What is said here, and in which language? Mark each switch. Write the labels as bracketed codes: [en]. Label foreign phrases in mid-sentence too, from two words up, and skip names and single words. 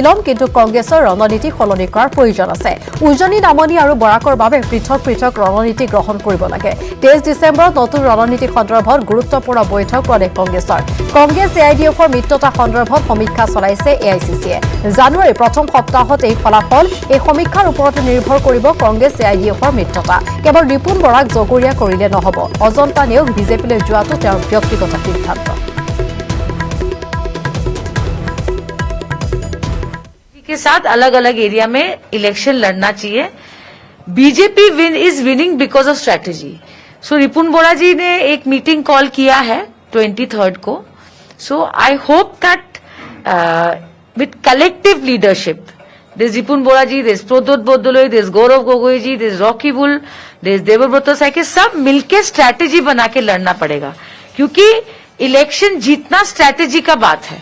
[as] ল'ম কিন্তু কংগ্ৰেছৰ ৰণনীতি সলনি কৰাৰ প্ৰয়োজন আছে উজনি নামনি আৰু বৰাকৰ বাবে পৃথক পৃথক ৰণনীতি গ্ৰহণ কৰিব লাগে 23 ডিচেম্বৰত নতুন ৰণনীতি সন্দৰ্ভত গুৰুত্বপূৰ্ণ বৈঠক প্ৰদেশ কংগ্ৰেছৰ কংগ্ৰেছ এআইডিএফৰ মিত্ৰতা সন্দৰ্ভত সমীক্ষা চলাইছে এআইচিচিয়ে জানুৱাৰীৰ প্ৰথম সপ্তাহত এই ফলাফল এই সমীক্ষাৰ ওপৰতে নিৰ্ভৰ কৰিব কংগ্ৰেছ এআইডিএফৰ মিত্ৰতা কেৱল ৰিপুণ বৰাক জগৰীয়া কৰিলে নহব অজন্তা নিয়োগ বিজেপিলৈ যোৱাটো তেওঁৰ ব্যক্তিগত সিদ্ধান্ত [hi] के साथ अलग अलग एरिया में इलेक्शन लड़ना चाहिए [en] BJP is winning because of strategy [hi] सो रिपुन बोरा जी ने एक मीटिंग कॉल किया है 23rd को [en] so I hope that with collective leadership this [hi] रिपुन बोरा जी दिस प्रद्योत बोदलोई दिस गौरव गोगोई जी दिस रॉकी बुल दिस देवव्रत साइके सब मिलके स्ट्रैटेजी बना के लड़ना पड़ेगा क्योंकि इलेक्शन जीतना स्ट्रैटेजी का बात है